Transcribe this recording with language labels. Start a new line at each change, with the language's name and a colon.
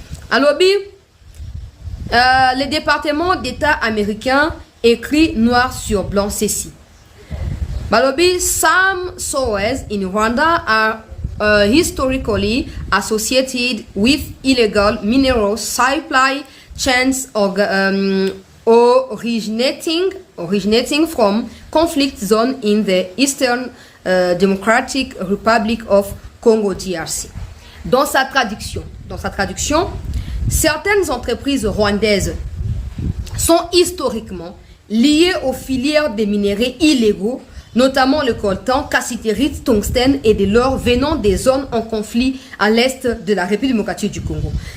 French: Alors, le département d'État américain écrit noir sur blanc ceci.
English: Balobi, some sources in Rwanda are historically associated with illegal mineral supply chains originating from conflict zone in the Eastern Democratic Republic of Congo DRC.
French: Dans sa traduction, certaines entreprises rwandaises sont historiquement liées aux filières des minerais illégaux, notamment le coltan, cassiterite, tungstène et de l'or venant des zones en conflit à l'est de la République démocratique du Congo.